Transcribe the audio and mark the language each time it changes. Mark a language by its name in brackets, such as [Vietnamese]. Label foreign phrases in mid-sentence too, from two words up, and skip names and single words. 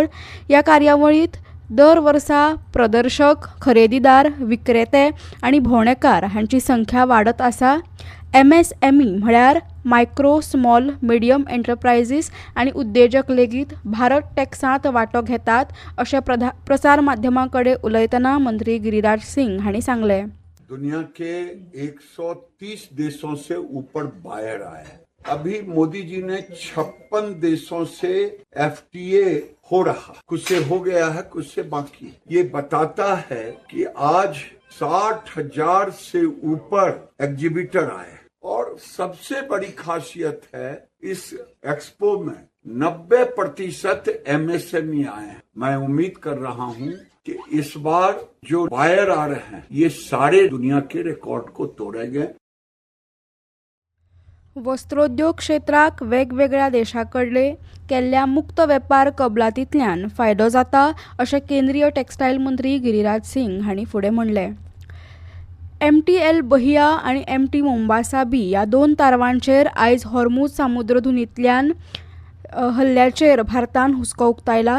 [Konkani] ह्या कार्यावळींत दर वर्सा प्रदर्शक, खरेदीदार, विक्रेते आनी भोंवडेकार हांची संख्या वाडत आसा. MSME म्हळ्यार [English] micro, small, medium enterprises [Konkani] आनी उद्देजक लेगीत भारत टॅक्सांत वांटो घेतात अशें प्रसार माध्यमां कडेन उलयतना मंत्री गिरीराज सिंग हांणी सांगलें. [Hindi] दुनिया के 130 देशों से ऊपर बायर आए हैं. अभी मोदी जी ने 56 देशों से FTA हो रहा, कुछ से हो गया है, कुछ से बाकी. ये बताता है कि आज 60,000 से ऊपर एग्जीबिटर आए और सबसे बड़ी खासियत है इस एक्सपो में 90% MSME आए हैं. मैं उम्मीद कर रहा हूं कि इस बार जो बायर आ रहे हैं ये सारे दुनिया के रिकॉर्ड को तोड़ेंगे. [Konkani] वस्त्रोद्योग क्षेत्राक वेगवेगळ्या देशांकडले केल्ल्या मुक्त वेपार कबलातींतल्यान फायदो जाता अशें केंद्रीय टॅक्सटायल मंत्री गिरीराज सिंग हांणी फुडें म्हणलें. MT बहिया आनी MT मोंबासा बी ह्या दोन तारवांचेर आयज हॉर्मुझ सामुद्रधुनींतल्यान हल्ल्याचेर भारतान हुस्को उक्तायला.